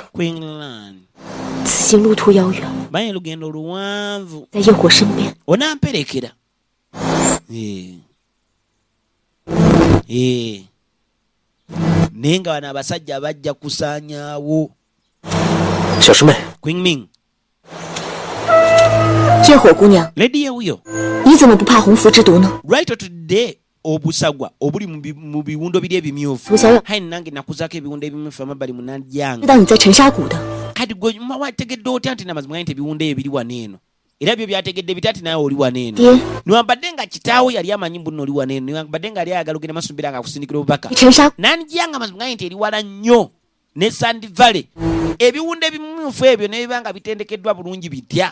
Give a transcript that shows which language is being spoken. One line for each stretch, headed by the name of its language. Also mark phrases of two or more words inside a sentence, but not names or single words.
Ganda: ku England
Chinese: 此行路途遥远，
Ganda: manyi lugendo luwanvu
Chinese: 在焰火身边，
Ganda: onamperekera naye nga bano abasajja bajja kusaanyaawo
Chinese: 小师妹，
Ganda: Queen
Chinese: 焰火姑娘，
Ganda: lady yewuyo
Chinese: 你怎么不怕鸿福之毒呢？
English: right today
Ganda: obusagwa obuli mu biwundo biri ebimyufu
Chinese: 我想要
Ganda: hayi nange nakuzaako ebiwundo ebimyufu amabbali
Chinese: 知
Ganda: munanjanga
Chinese: 道你在沉沙谷的，
Ganda: kati gwe wategedde otya nti namazima nti ebiwundo ebyo biri wano eno era byo byategedde bitati naye oli waneeno
Chinese: 爹，
Ganda: niwambadde nga kitaawo yali amanyi mbu nno oli waneeno niwambadde nga ali ayagala ogenda maaso mbeera nga akusindikira obubaka
Chinese: 陈沙
Ganda: nanjiyanga mazima gaye nti eri wala nnyo ne Sandivale ebiwunde ebimyufu ebyo ne biba nga bitendekeddwa bulungi bitya